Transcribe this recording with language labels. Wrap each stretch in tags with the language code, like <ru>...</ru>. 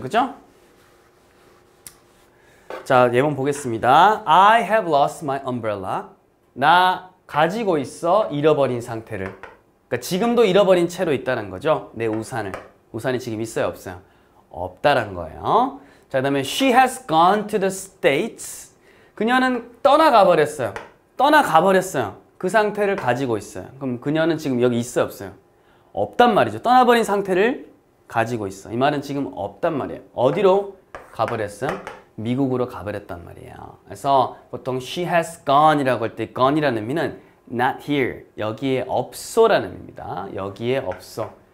<ko>그죠? 자, 예문 보겠습니다.</ko> <en>I have lost my umbrella.</en> <ko>나 가지고 있어 잃어버린 상태를. 그러니까 지금도 잃어버린 채로 있다는 거죠. 내 우산을. 우산이 지금 있어요, 없어요? 없다란 거예요. 자, 그 다음에</ko> <en>she has gone to the States.</en> <ko>그녀는 떠나가 버렸어요. 떠나가 버렸어요. 그 상태를 가지고 있어요. 그럼 그녀는 지금 여기 있어요, 없어요? 없단 말이죠. 떠나버린 상태를 가지고 있어. 이 말은 지금 없단 말이에요. 어디로 가버렸어요? 미국으로 가버렸단 말이에요. 그래서 보통</ko> <en>she has gone</en> <ko>이라고 할 때 gone이라는 의미는</ko> <en>not here,</en> <ko>여기에 없소라는 의미입니다. 여기에 없소.</ko>